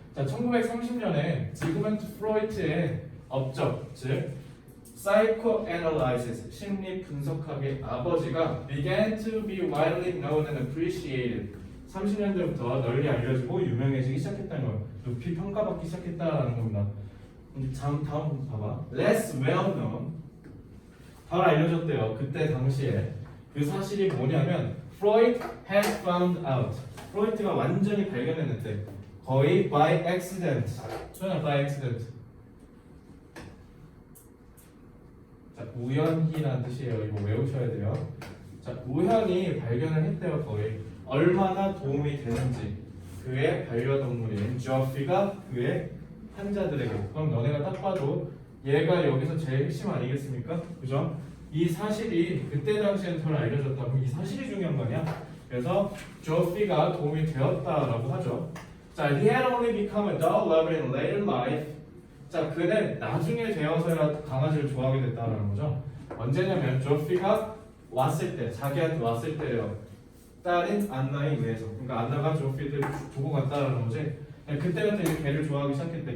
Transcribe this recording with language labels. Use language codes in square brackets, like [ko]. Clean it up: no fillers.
[ko] 자, 1930년에 지그문트 프로이트의 업적, 즉 psychoanalysis, 심리 분석학의 아버지가 [en] began to be widely known and appreciated. [ko] 30년대부터 널리 알려지고 유명해지기 시작했다는 거예요. 높이 평가받기 시작했다는 겁니다. 다음 봐봐. [en] less well known, [ko] 덜 알려졌대요. 그때 당시에 그 사실이 뭐냐면 [en] Freud had found out. [ko] 프로이트가 완전히 발견했는데 거의 [en] by accident. 소연아, by accident. [ko] 자, 우연히라는 뜻이에요. 이거 외우셔야 돼요. 자, 우연히 발견을 했대요. 거의 얼마나 도움이 되는지 그의 반려동물인 조피가 그의 환자들에게. 그럼 너네가 딱 봐도 얘가 여기서 제일 핵심 아니겠습니까? 그죠? 이 사실이 그때 당시에는 덜 알려졌다. 그럼 이 사실이 중요한 거 아니야? 그래서 조피가 도움이 되었다라고 하죠. [en] 자, he had only become a dog lover in later life. [ko] 자, 그는 나중에 되어서야 강아지를 좋아하게 됐다라는 거죠. 언제냐면 조피가 왔을 때, 자기한테 왔을 때예요. 딸인 안나에 의해서. 그러니까 안나가 조피를 두고 갔다라는 거지. 그때부터 이제 개를 좋아하기 시작했대.